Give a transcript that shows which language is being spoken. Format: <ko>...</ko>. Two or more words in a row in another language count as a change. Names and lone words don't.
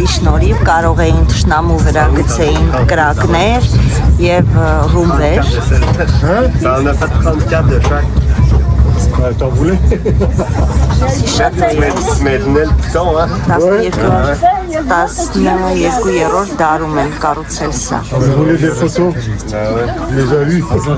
<hy>շնորհիվ կարող էին թշնամու վրա գցեին կրակներ եւ ռումբեր։</hy> <fr>Ça en a fait 34 de chaque. T'en voulais? Maintenant le piton, hein?</fr> <hy>12-րդ դարում են կառուցել սա։</hy> <fr>Vous voulez des photos? Les a vus.</fr>